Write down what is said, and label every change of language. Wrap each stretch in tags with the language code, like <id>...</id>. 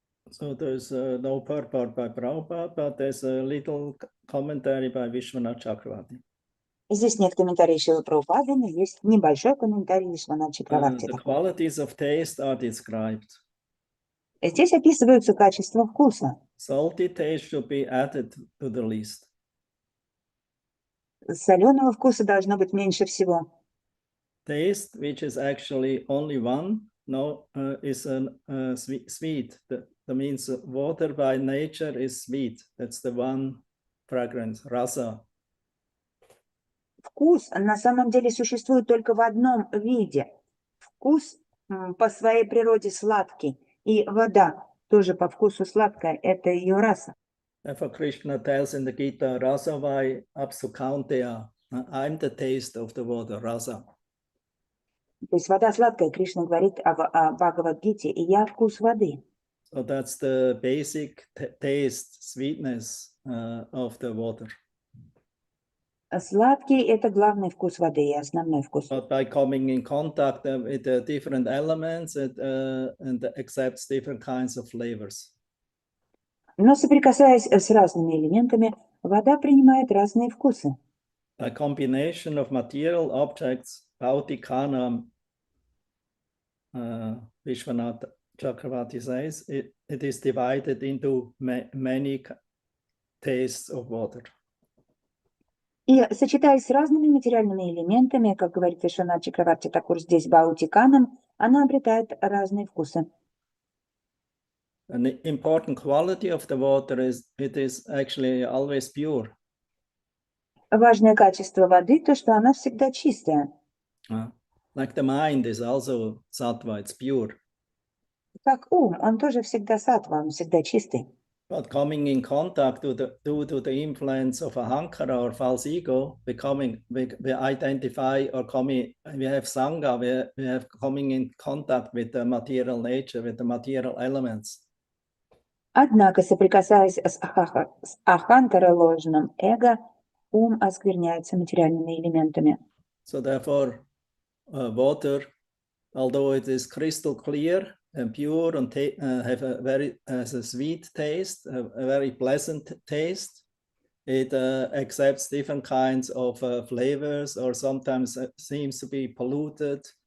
<en>So there's no purport by Prabhupada, but there's a little commentary by Vishwanath Chakravarti.</en> <ru>Здесь нет комментариев Шрилы Прабхупады, но есть небольшой комментарий Вишванат Чакраварти.</ru> <en>The qualities of taste are described.</en> <ru>Здесь описываются качества вкуса.</ru> <en>Salty taste should be added to the list.</en> <ru>Соленого вкуса должно быть меньше всего.</ru> <en>Taste, which is actually only one, is sweet. That means water by nature is sweet. That's the one fragrance, rasa.</en> <ru>Вкус на самом деле существует только в одном виде. Вкус по своей природе сладкий. И вода тоже по вкусу сладкая. Это ее раса.</ru> <en>Therefore Krishna tells in the Gita,</en> <sa>rasa vai apsukanteya.</sa> <en>I'm the taste of the water, rasa.</en> <ru>То есть вода сладкая. Кришна говорит о Бхагавад-гите. И я вкус воды.</ru> <en>So that's the basic taste, sweetness of the water.</en> <ru>Сладкий – это главный вкус воды и основной вкус.</ru> <en>But by coming in contact with the different elements, and accepts different kinds of flavors.</en> <ru>Но соприкасаясь с разными элементами, вода принимает разные вкусы.</ru> <en>By combination of material objects, Bautikhanam, Vishwanath Chakravarti says, it is divided into many tastes of water.</en> <ru>И сочетаясь с разными материальными элементами, как говорит Вишванат Чакраварти Такур здесь Баутиканам, она обретает разные вкусы.</ru> <en>An important quality of the water is it is actually always pure.</en> <ru>Важное качество воды – то, что она всегда чистая.</ru> <en>Like the mind is also sattva, it's pure.</en> <ru>Как ум, он тоже всегда саттва, он всегда чистый.</ru> <en>But coming in contact due to the influence of ahankara or false ego, we identify or we have sangha, we have coming in contact with the material nature, with the material elements.</en> <ru>Однако, соприкасаясь с аханкара ложным эго, ум оскверняется материальными элементами.</ru> <en>So therefore, water, although it is crystal clear and pure and has a sweet taste, a very pleasant taste, it accepts different kinds of flavors, or sometimes seems to be polluted,</en>